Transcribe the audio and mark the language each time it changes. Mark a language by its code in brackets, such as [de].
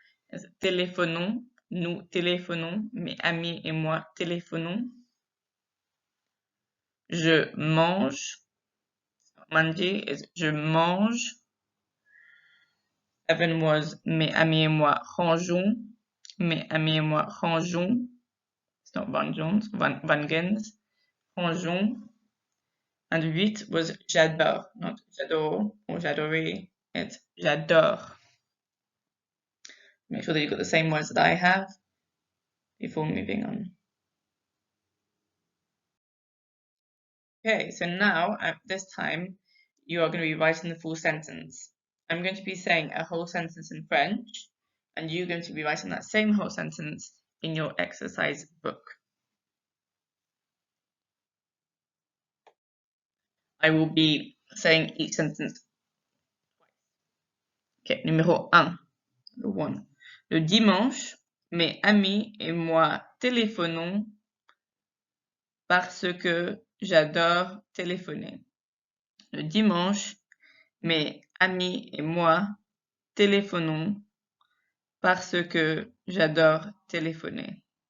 [en] It's [fr] téléphonons. Nous téléphonons. Mes amis et moi téléphonons. Je mange. Manger is je mange. [en] 7 was [fr] mes amis et moi rangeons. Mes amis et moi rangeons. [en] It's not vangens, vangens. Rangeons. And 8 was j'adore, not j'adore or j'adorais. It's j'adore. Make sure that you've got the same words that I have before moving on. Okay, so now at this time, you are going to be writing the full sentence. I'm going to be saying a whole sentence in French, and you're going to be writing that same whole sentence in your exercise book. I will be saying each sentence. [fr] Okay, numéro 1, le 1. Le dimanche, mes amis et moi téléphonons parce que j'adore téléphoner. Le dimanche, mes amis et moi téléphonons parce que j'adore téléphoner.